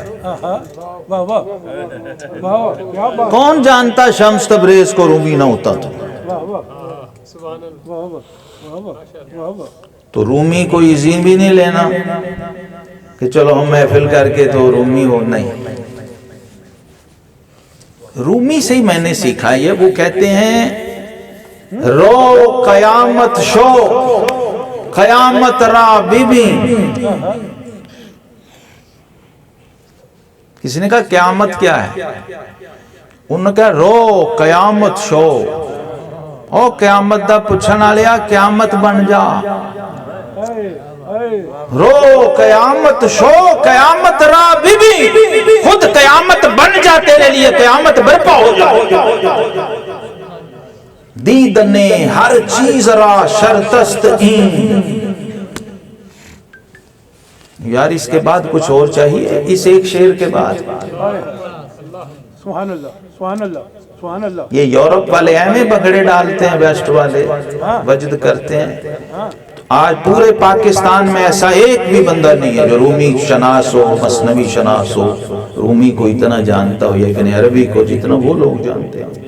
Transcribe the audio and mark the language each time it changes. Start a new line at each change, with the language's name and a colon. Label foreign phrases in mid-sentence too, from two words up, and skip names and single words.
Urdu: کون جانتا شمس تبریز کو رومی نہ ہوتا تو رومی کو ایزی بھی نہیں لینا کہ چلو ہم محفل کر کے تو رومی ہو. نہیں، رومی سے ہی میں نے سیکھا یہ. وہ کہتے ہیں
Persian: رو قیامت شو قیامت را بی بی.
Urdu: کسی نے کہا قیامت کیا ہے؟ انہوں نے کہا
Persian: رو قیامت شو.
Punjabi: او قیامت دا پوچھن والیا قیامت بن جا.
Persian: رو قیامت شو قیامت را بی بی.
Urdu: خود قیامت بن جا، تیرے لیے قیامت برپا ہو جا.
Persian: دیدن ہر چیز را شرطست این.
Urdu: یار اس کے بعد کچھ اور چاہیے اس ایک شعر کے بعد.
Arabic: سبحان اللہ سبحان اللہ سبحان اللہ.
Urdu: یہ یورپ والے ایمیں بگڑے ڈالتے ہیں، ویسٹ والے وجد کرتے ہیں. آج پورے پاکستان میں ایسا ایک بھی بندہ نہیں ہے جو رومی شناس ہو، مثنوی شناس ہو، رومی کو اتنا جانتا ہو یا ابن عربی کو جتنا وہ لوگ جانتے ہیں.